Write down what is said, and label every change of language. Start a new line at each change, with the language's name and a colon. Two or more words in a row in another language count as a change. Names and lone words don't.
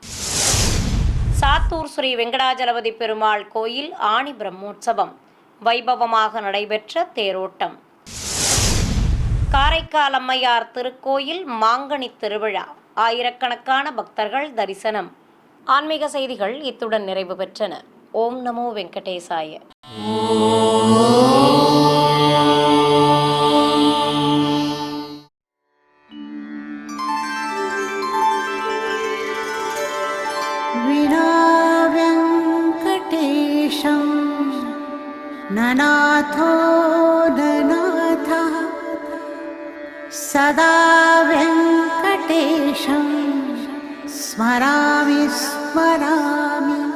Tamil: சாத்தூர் ஸ்ரீ வெங்கடாஜலபதி பெருமாள் கோயில் ஆணி பிரம்மோற்சவம் வைபவமாக நடைபெற்ற தேரோட்டம். காரைக்கால் அம்மையார் திருக்கோயில் மாங்கனி திருவிழா ஆயிரக்கணக்கான பக்தர்கள் தரிசனம். ஆன்மீக செய்திகள் இத்துடன் நிறைவு பெற்றன.
Sanskrit: ओम् नमो वेङ्कटेशाय. विना वेङ्कटेशं ननाथो ननाथः सदा वेङ्कटेशं स्मरामि स्मरामि.